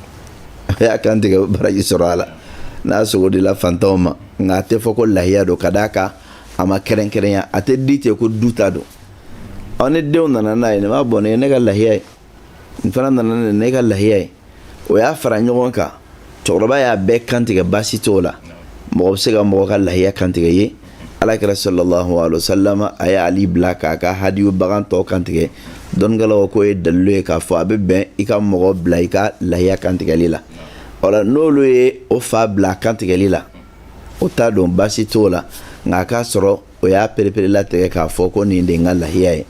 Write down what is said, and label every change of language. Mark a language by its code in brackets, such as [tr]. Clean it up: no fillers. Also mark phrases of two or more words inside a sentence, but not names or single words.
[bm] A y'a kantigɛ baraji sɔrɔ a la n'a sogo de la fantanw ma, nka a tɛ fɔ ko lahiya don ka d'a kan a ma kɛrɛnkɛrɛnya, a tɛ di ten ko du ta don. Ni denw nana n'a ye nin b'a bɔ nin ye ne ka lahiya ye, nin fana nana nin ne ka lahiya ye, o y'a fara ɲɔgɔn kan. Cɛkɔrɔba y'a bɛɛ kantigɛ baasi t'o la, mɔgɔ bɛ se ka mɔgɔ ka lahiya kantigɛ ye. Alakira [ar] صلى الله عليه وسلم [bm] a ye Ali bila k'a ka hadiyu bagan tɔ kantigɛ. Dɔnnikɛlaw ko ye dalilu ye k'a fɔ a bɛ bɛn i ka mɔgɔ bila i ka lahiya kantigɛli la. O la n'olu ye o fa bila kantigɛli la, o t'a dɔn baasi t'o la, nka a k'a sɔrɔ o y'a perepere-latigɛ k'a fɔ ko nin de ye n ka lahiya ye.